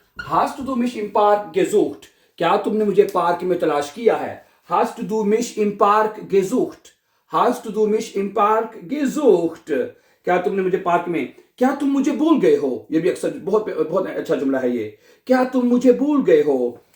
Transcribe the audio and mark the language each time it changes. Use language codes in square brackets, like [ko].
[de] hast du mich im Park gesucht? [hi] क्या तुमने मुझे पार्क में तलाश किया है? [de] hast du mich im Park gesucht? hast du mich im Park gesucht? [hi] क्या तुमने मुझे पार्क में, क्या तुम मुझे भूल गए हो? ये भी अक्सर बहुत बहुत अच्छा जुमला है ये, क्या तुम मुझे भूल गए हो?